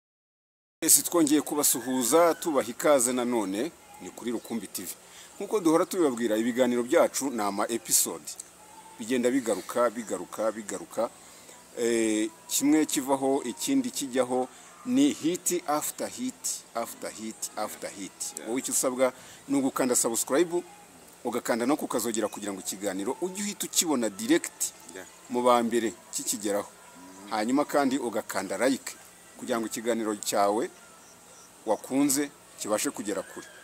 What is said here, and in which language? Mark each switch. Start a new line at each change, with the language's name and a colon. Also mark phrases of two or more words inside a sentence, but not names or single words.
Kinyarwanda: Ese twongeye kubasuhuza tubaha ikaze nanone ni kuri Rukumbi TV. Nkuko duhora tubibabwira, ibiganiro byacu na ama episode bigenda bigaruka kimwe kivaho ikindi kijyaho, ni
English: hit after hit after hit after hit.
Kinyarwanda: Wowe icyo usabwa ni ugukanda subscribe, ugakanda no kukazogera kugira ngo ikiganiro ujye uhita ukibona direct mu bambere kikigeraho. Hanyuma kandi ugakanda like kugira ngo ikiganiro cyawe wakunze kibashe kugera kure.